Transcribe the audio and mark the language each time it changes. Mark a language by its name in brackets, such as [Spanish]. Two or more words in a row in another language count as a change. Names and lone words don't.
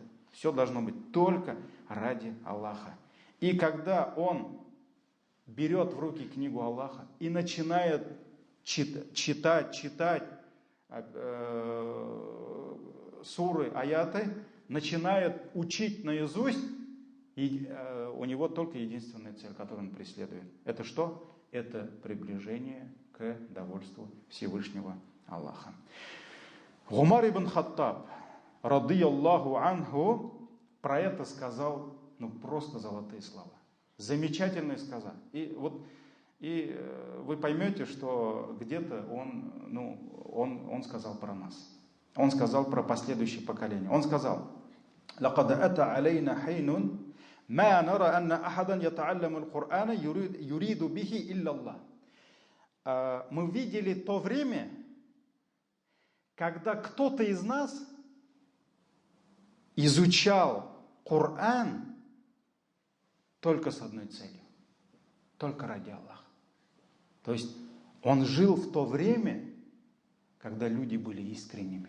[Russian] Все должно быть только ради Аллаха. И когда он берет в руки книгу Аллаха и начинает читать суры, аяты, начинает учить наизусть, и у него только единственная цель, которую он преследует. Это что? Это приближение к довольству Всевышнего Аллаха. Умар ибн Хаттаб, [Arabic] رضي الله عنه, [Russian] про это сказал, просто золотые слова. Замечательные сказал. И вы поймете, что где-то он сказал про нас. Он сказал про последующее поколение. Он сказал: [Arabic] «لقد أتى علينا حين، ما نرى أن أحدا يتعلم القرآن يريد به إلا الله». [Russian] Мы видели то время, когда кто-то из нас изучал Коран только с одной целью, только ради Аллаха. То есть он жил в то время, когда люди были искренними.